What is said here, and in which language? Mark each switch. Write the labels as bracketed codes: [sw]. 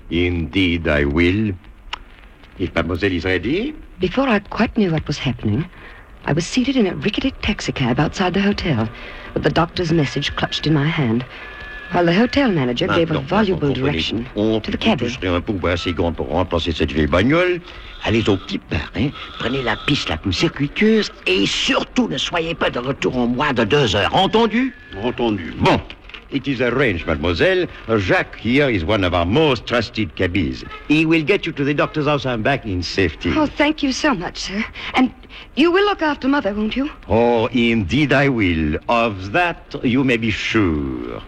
[en] Indeed, I will. If mademoiselle is ready... Before I quite knew what was happening, I was seated in a rickety taxicab outside the hotel with the doctor's message clutched in my hand, while the hotel manager gave a voluble direction to the cabbie. [fr] Je serai un peu assez grand pour remplacer cette vieille bagnole. Allez au petit pas, hein? Prenez la piste la plus circuiteuse et surtout ne soyez pas de retour en moins de 2 heures. Entendu? Entendu. Bon. [en] It is arranged, mademoiselle. Jacques here is one of our most trusted cabbies. He will get you to the doctor's house and back in safety. Oh, thank you so much, sir. And you will look after Mother, won't you? Oh, indeed I will. Of that, you may be sure.